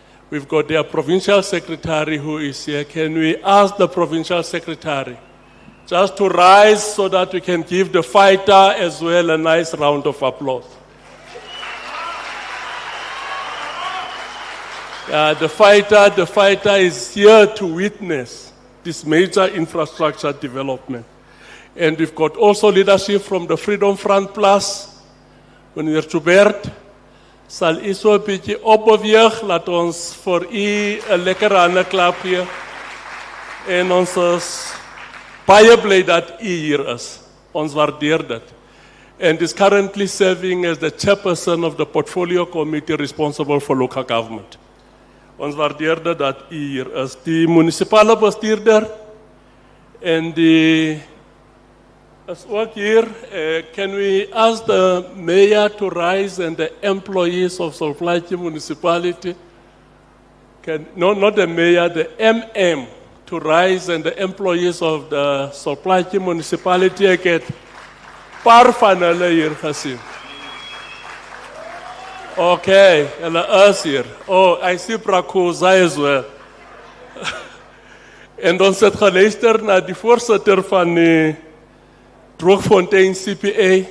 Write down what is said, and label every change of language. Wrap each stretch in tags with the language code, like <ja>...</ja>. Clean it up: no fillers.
<en>We've got their provincial secretary who is here. Can we ask the provincial secretary just to rise so that we can give the fighter as well a nice round of applause? The fighter is here to witness this major infrastructure development. And we've got also leadership from the Freedom Front Plus.</en> <af>Meneer Joubert sal u so 'n bietjie opbeweeg, laat ons vir u 'n lekker hande klap hier. En ons is baie bly dat u hier is. Ons waardeer dit.</af> <en>And is currently serving as the chairperson of the portfolio committee responsible for local government.</en> <af>Ons waardeer dit dat u hier is. Die munisipale bestuurder en die is ook hier.</af> <en>Can we ask the mayor to rise and the employees of Plaatje Municipality? Not the mayor, the MM to rise and the employees of the Plaatje Municipality.</en> <af>Ek het paar van hulle hier gesien.</af> <en>Okay,</en> <af>hulle is hier.</af> <en>Oh, I see Prakoza as well.</en> <af>En ons het geluister na die voorsitter van die Droogfontein CPA.</af>